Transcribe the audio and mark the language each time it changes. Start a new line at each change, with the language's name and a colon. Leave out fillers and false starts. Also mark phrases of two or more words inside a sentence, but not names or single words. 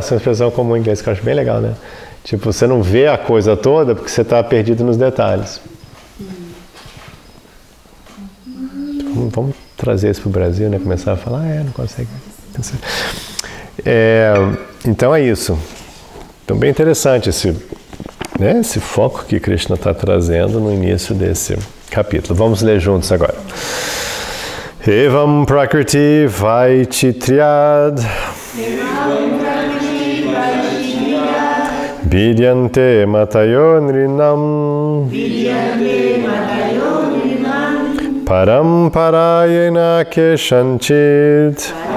Portuguese: Essa é uma expressão comum em inglês que eu acho bem legal, né? Tipo, você não vê a coisa toda porque você está perdido nos detalhes. vamos trazer isso para o Brasil, né? Começar a falar, não consegue. Então é isso. Então bem interessante esse foco que Krishna está trazendo no início desse capítulo. Vamos ler juntos agora.
Sanskrit: Evam prakriti vaichitriad vidyante matayo nrinam paramparayena keshanchit